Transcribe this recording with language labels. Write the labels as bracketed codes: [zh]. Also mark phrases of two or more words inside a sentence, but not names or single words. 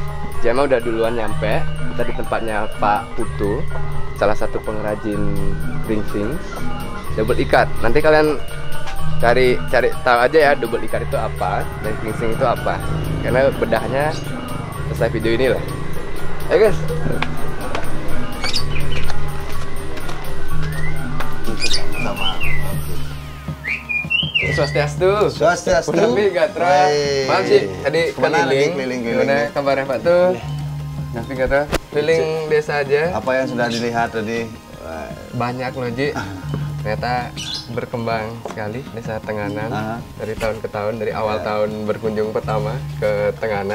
[id] Ji Ama udah duluan nyampe. Kita di tempatnya Pak Putu, salah satu pengrajin geringsing double ikat. Nanti kalian cari tahu aja ya double ikat itu apa dan geringsing itu apa. Karena bedahnya selesai video ini lah. Ayo guys. Swastiastu. Swastiastu. [ban] Punami Gatra. [id] Maaf sih, tadi keliling. Gimana kabarnya Pak tuh? [ban] Nafi Gatra. [id] Keliling desa aja. Apa yang sudah dilihat tadi? Banyak loh Ji. Ternyata berkembang sekali desa Tenganan dari tahun ke tahun, dari awal tahun berkunjung pertama ke Tenganan.